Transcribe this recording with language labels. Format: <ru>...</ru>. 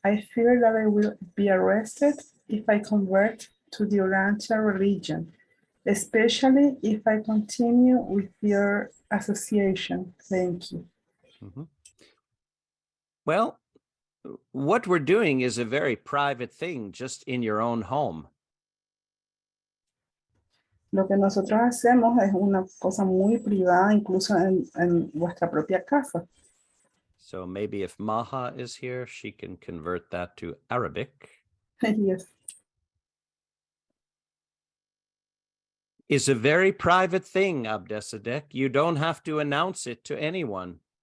<en>I fear that I will be arrested if I convert to the Urantia religion, especially if I continue with your association. Thank you. Mm-hmm. Well, what we're doing is a very private thing just in your own home.</en> <es>Lo que nosotros hacemos es una cosa muy privada, incluso en vuestra propia casa.</es> <en>So maybe if Maha is here, she can convert that to Arabic. Yes. It's a very private thing, Abdesadek. You don't have to announce it to anyone.</en>